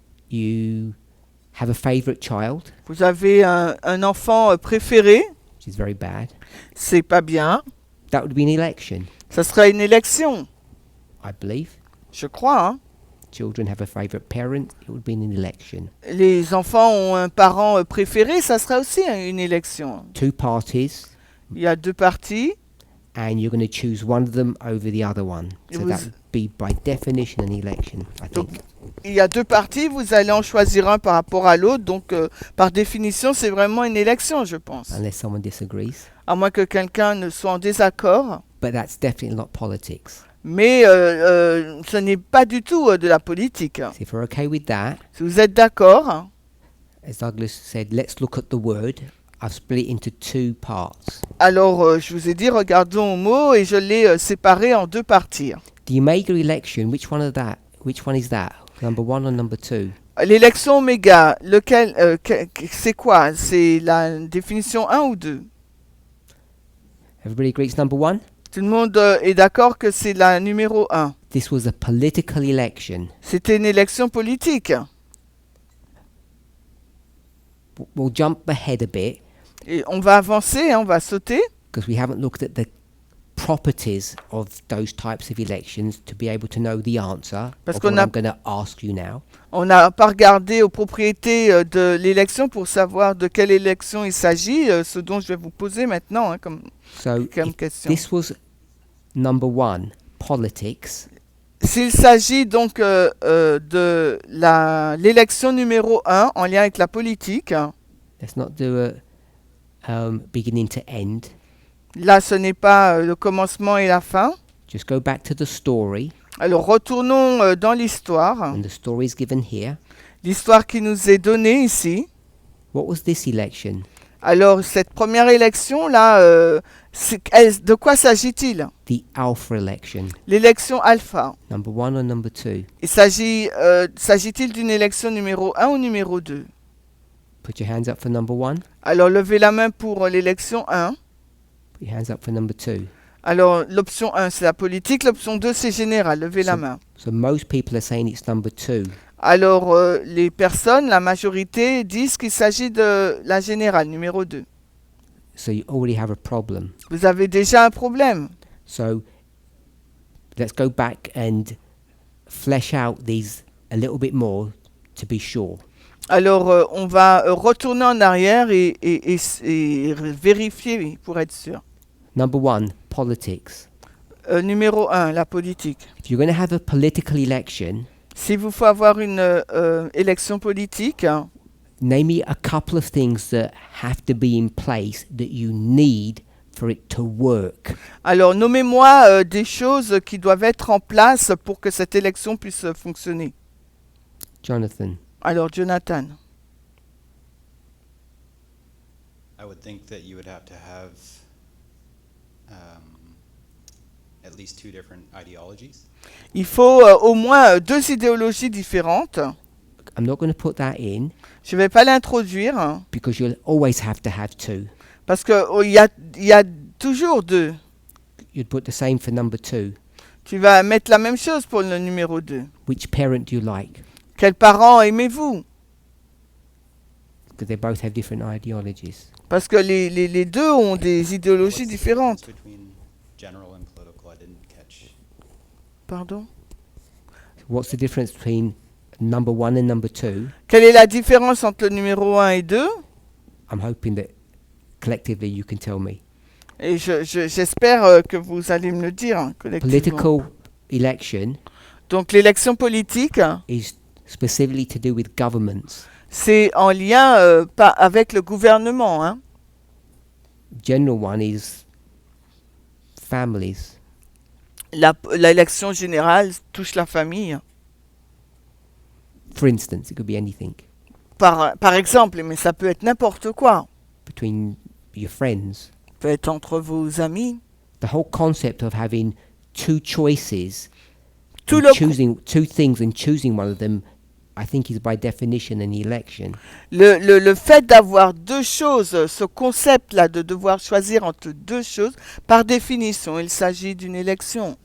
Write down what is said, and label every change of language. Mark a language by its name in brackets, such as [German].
[English] you have a favorite child, [French] vous avez un enfant préféré, [English] which is very bad. [French] c'est pas bien. [English] That would be an election, [French] Ça serait une élection, [English] I believe. [French] je crois. Hein. [English] Children have a favorite parent, it would be an election. [French] Les enfants ont un parent préféré, ça serait aussi une élection. [English] Two parties, [French] Il y a deux partis, [English] and you're going to choose one of them over the other one. It So was- that would be by definition an election, I [French] Donc, [English] think. [French] il y a deux partis, vous allez en choisir un par rapport à l'autre, donc par définition, c'est vraiment une élection, je pense. [English] Unless someone disagrees. [French] À moins que quelqu'un ne soit en désaccord. [English] But that's definitely not politics. [French] Mais ce n'est pas du tout de la politique. [English] So if we're okay with that, [French] Si vous êtes d'accord, [English] as Douglas said, let's look at the word. I've split it into two parts. [French] alors je vous ai dit, regardons au mot et je l'ai séparé en deux parties. [English] The Omega election, which one is that? Number one or number two? [French] L'élection oméga, c'est quoi? C'est la définition 1 ou 2? [English] Everybody agrees number one? [French] Tout le monde est d'accord que c'est la numéro 1. [English] This was a political election. [French] C'était une élection politique. [English] We'll jump ahead a bit [French] Et on va avancer, hein, on va sauter, [English] because we haven't looked at the properties of those types of elections to be able to know the answer [French] Parce [English] of [French] qu'on [English] what [French] a- [English] I'm going to ask you now. [French] On n'a pas regardé aux propriétés de l'élection pour savoir de quelle élection il s'agit, ce dont je vais vous poser maintenant hein, comme [English] So if [French] question. [English] this was number one, politics, [French] S'il s'agit donc de l'élection numéro 1 en lien avec la politique, [English] let's not do a beginning to end. [French] là ce n'est pas le commencement et la fin. [English] Just go back to the story, [French] Alors retournons dans l'histoire, [English] and the story is given here. [French] l'histoire qui nous est donnée ici. [English] What was this election? [French] Alors cette première élection là, de quoi s'agit-il? [English] The alpha election. [French] L'élection alpha. [English] Number one or number two? [French] S'agit-il d'une élection numéro 1 ou numéro 2? [English] Put your hands up for number one. [French] Alors levez la main pour l'élection 1. [English] Put your hands up for number two. [French] Alors l'option 1 c'est la politique, l'option 2 c'est général, levez la main. [English] So most people are saying it's number two. [French] Alors les personnes, la majorité disent qu'il s'agit de la générale, numéro 2. [English] So you already have a problem. [French] Vous avez déjà un problème. [English] So let's go back and flesh out these a little bit more to be sure. [French] Alors on va retourner en arrière et vérifier pour être sûr. [English] Number one, politics. [French] Numéro 1, la politique. [English] If you're going to have a political election, [French] S'il vous faut avoir une élection politique, [English] name me a couple of things that have to be in place that you need for it to work. [French] alors nommez-moi des choses qui doivent être en place pour que cette élection puisse fonctionner. [English] Jonathan. [French] Alors Jonathan, [English] I would think that you would have to have at least two different ideologies. [French] il faut au moins deux idéologies différentes. [English] I'm not going to put that in [French] Je ne vais pas l'introduire [English] because you'll always have to have two. [French] parce qu'il y a toujours deux. [English] You'd put the same for number two. [French] Tu vas mettre la même chose pour le numéro 2. [English] Which parent do you like? [French] Quels parents aimez-vous? [English] Because they both have different ideologies. [French] Parce que les deux ont des idéologies [English] What's the [French] différentes. [English] difference between general and political? I didn't catch. [French] Pardon? [English] What's the difference between number one and number two? [French] Quelle est la différence entre le numéro 1 et 2? [English] I'm hoping that collectively you can tell me. [French] Et j'espère que vous allez me le dire hein, collectivement. [English] Political election [French] Donc l'élection politique, [English] is specifically to do with governments. [French] c'est en lien avec le gouvernement. Hein. [English] General one is families. [French] L'élection générale touche la famille. [English] For instance, it could be anything. [French] Par exemple, mais ça peut être n'importe quoi. [English] Between your friends. [French] Ça peut être entre vos amis. [English] The whole concept of having two choices, [French] Tout [English] and [French] le, [English] choosing two things and choosing one of them, I think is by definition an election. [French] le fait d'avoir deux choses, ce concept-là de devoir choisir entre deux choses, par définition, il s'agit d'une élection.